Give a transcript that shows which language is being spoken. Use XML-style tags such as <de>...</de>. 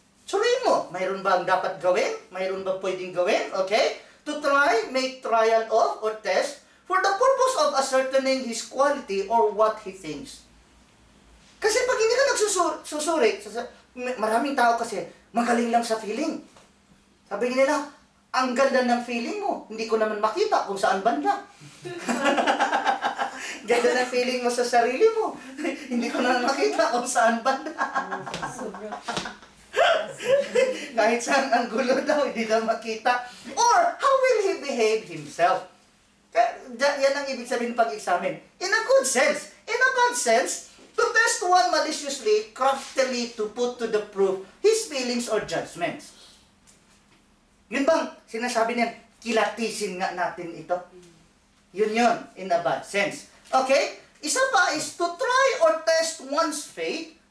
<tl>Suriin mo, mayroon ba ang dapat gawin? Mayroon ba pwedeng gawin? Okay?</tl> <en>To try, make trial of or test for the purpose of ascertaining his quality or what he thinks.</en> <tl>Kasi pag hindi ka nagsusuri, maraming tao kasi magaling lang sa feeling. Sabi nila, ang ganda ng feeling mo, hindi ko naman makita kung saan banda. Ganda ng feeling mo sa sarili mo, hindi ko naman makita kung saan banda. Kahit saan ang gulo daw, hindi daw makita.</tl> <en>Or, how will he behave himself?</en> <tl>Yan ang ibig sabihin pag-examine.</tl> <en>In a good sense. In a bad sense, to test one maliciously, craftily, to put to the proof his feelings or judgments.</en> <tl>Yun bang sinasabi niyan, kilatisin nga natin ito?</tl> <en>Yun, in a bad sense. Okay?</en> <tl>Isa pa</tl> <en>is to try or test one's faith</en>